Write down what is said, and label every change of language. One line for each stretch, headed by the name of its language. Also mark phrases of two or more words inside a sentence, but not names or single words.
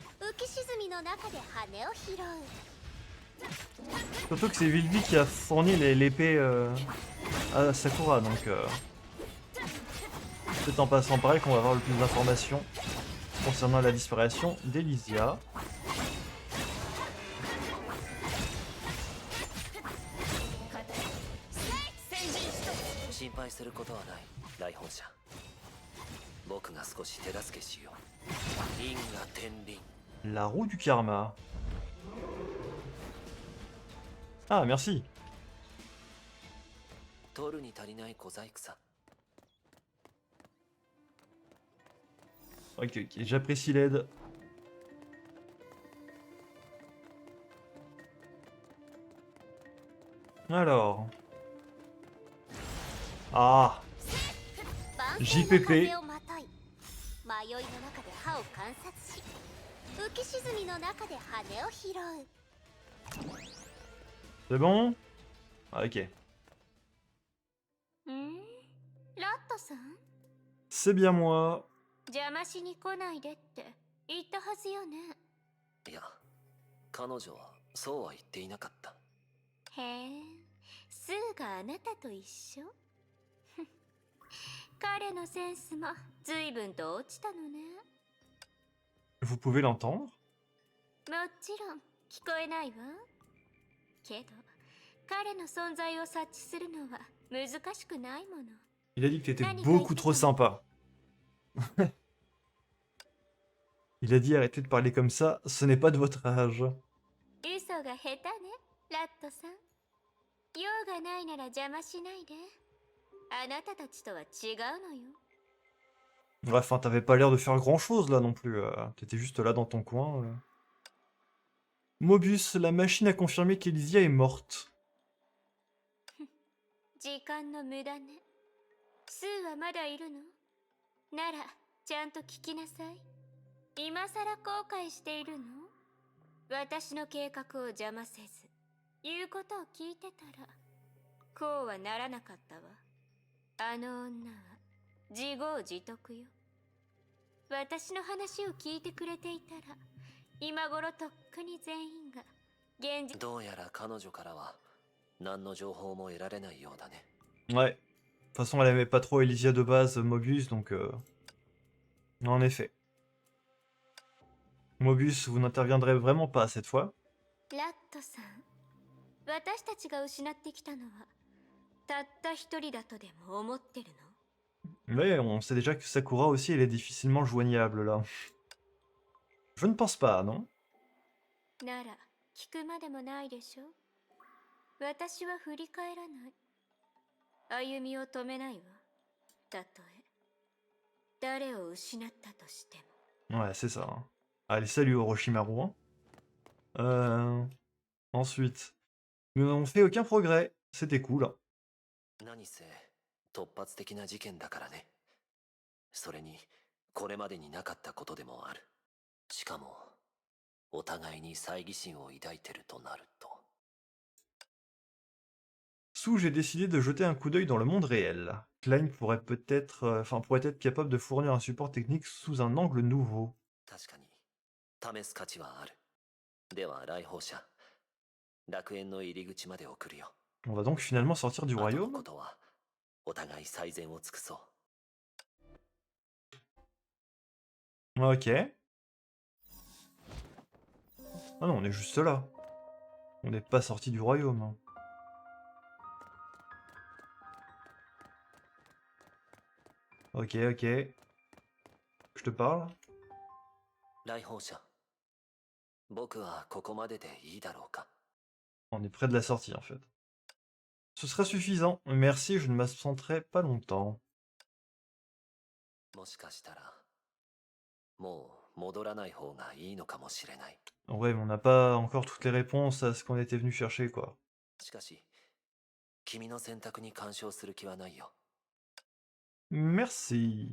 French: Surtout que c'est Villevi qui a fourni l'épée à Sakura, donc... c'est en passant par elle qu'on va avoir le plus d'informations concernant la disparition d'Elysia.
Japanese: 心配することはない来訪者。僕が少し手助けしよう。因果天輪。
French: La roue du karma. Ah, merci.
Japanese: 取るに足りない小細工さ。
French: Ok, ok, j'apprécie l'aide. Alors... Ah, JPP. C'est bon? Ah, ok. C'est bien moi.
Japanese: 邪魔しに来ないでって言ったはずよね。いや、彼女はそうは言っていなかった。へえ、スーがあなたと一緒。彼のセンスも随分と落ちたのね。
French: Vous pouvez l'entendre?
Japanese: もちろん聞こえないわ。けど、彼の存在を察知するのは難しくないもの。
French: Il a dit que t'étais beaucoup trop sympa. Il a dit arrêtez de parler comme ça, ce n'est pas de votre âge.
Japanese: 嘘が下手ね、ラットさん。用がないなら邪魔しないで。あなたたちとは違うのよ。
French: Bref, enfin, t'avais pas l'air de faire grand chose là non plus. T'étais juste là dans ton coin. Mobius, la machine a confirmé qu'Elysia est morte.
Japanese: 時間の無駄ね。スーはまだいるの？なら、ちゃんと聞きなさい。今さら後悔しているの？私の計画を邪魔せず、言うことを聞いてたら、こうはならなかったわ。あの女は自業自得よ。私の話を聞いてくれていたら、今頃とっくに全員が現実。どうやら彼女からは何の情報も得られないようだね。
French: Ouais. De toute façon, elle aimait pas trop Elysia de base, Mobius, donc... En effet. Mobius, vous n'interviendrez vraiment pas cette fois.
Japanese: ラットさん、私たちが失ってきたのは、たった一人だとでも思ってるの？
French: Mais on sait déjà que Sakura aussi, elle est difficilement joignable là. Je ne pense pas, non?
Japanese: なら、聞くまでもないでしょ。私は振り返らない。歩みを止めないわ。たとえ、誰を失ったとしても。
French: Ouais, c'est ça. Hein. Allez, salut Orochimaru. Hein. Ensuite, nous n'avons fait aucun progrès. C'était cool.
Japanese: 何せ突発的な事件だからね。それにこれまでになかったことでもある。しかもお互いに猜疑心を抱いてるとなると。
French: Sous, j'ai décidé de jeter un coup d'œil dans le monde réel. Klein pourrait pourrait être capable de fournir un support technique sous un angle nouveau.
Japanese: 確かに試す価値はある。では来訪者、楽園の入り口まで送るよ。
French: On va donc finalement sortir du
Japanese: 後の
French: royaume.
Japanese: ことはお互い最善を尽くそう。
French: Ok. Ah non, on est juste là. On n'est pas sorti du royaume. Hein. Ok, ok. Je te parle.
Japanese: 来訪者。僕はここまででいいだろうか。
French: On est près de la sortie en fait. Ce sera suffisant. Merci, je ne m'absenterai pas longtemps.
Japanese: もしかしたら、もう戻らない方がいいのかもしれない。
French: Ouais, mais on n'a pas encore toutes les réponses à ce qu'on était venu chercher, quoi.
Japanese: しかし、君の選択に干渉する気はないよ。
French: Merci.